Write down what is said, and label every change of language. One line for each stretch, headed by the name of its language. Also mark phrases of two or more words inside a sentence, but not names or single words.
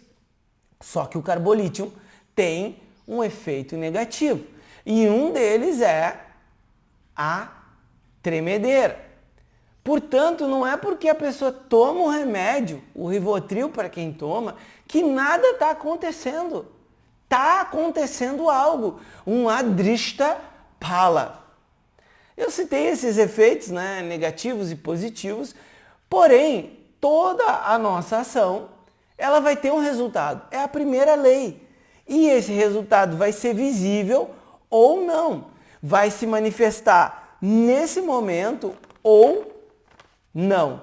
Portuguese: Só que o carbolítio tem um efeito negativo. E um deles é a tremedeira. Portanto, não é porque a pessoa toma o remédio, o Rivotril para quem toma, que nada está acontecendo. Está acontecendo algo.
Sanskrit: Um अदृष्ट फल.
Portuguese: Eu citei esses efeitos, negativos e positivos, porém, toda a nossa ação, ela vai ter um resultado. É a primeira lei. E esse resultado vai ser visível ou não. Vai se manifestar nesse momento ou não.